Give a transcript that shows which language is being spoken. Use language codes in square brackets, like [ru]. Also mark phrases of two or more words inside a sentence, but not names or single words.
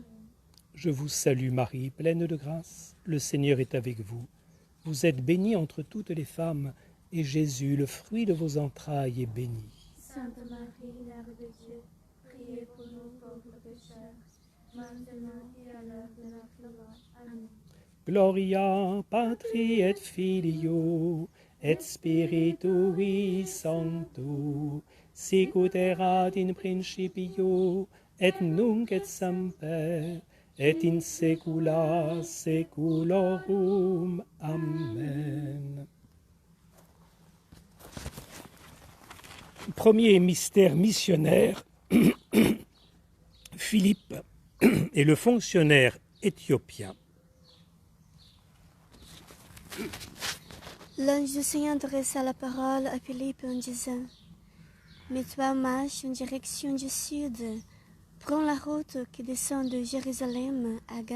[fr] Je vous salue Marie, pleine de grâce. Le Seigneur est avec vous. Vous êtes bénie entre toutes les femmes, et Jésus, le fruit de vos entrailles, est béni. Sainte Marie, Mère de Dieu, priez pour nous pauvres pécheurs, maintenant et à l'heure de notre mort. Amen. [la] Gloria Patri et Filio et Spiritui Sancto, sicut erat in principio et nunc et semper et in saecula saeculorum. Amen. [fr] Premier mystère missionnaire, Philippe et le fonctionnaire éthiopien. L'ange du Seigneur adressa la parole à Philippe en disant « Mets-toi en marche en direction du sud, prends la route qui descend de Jérusalem à Gaza.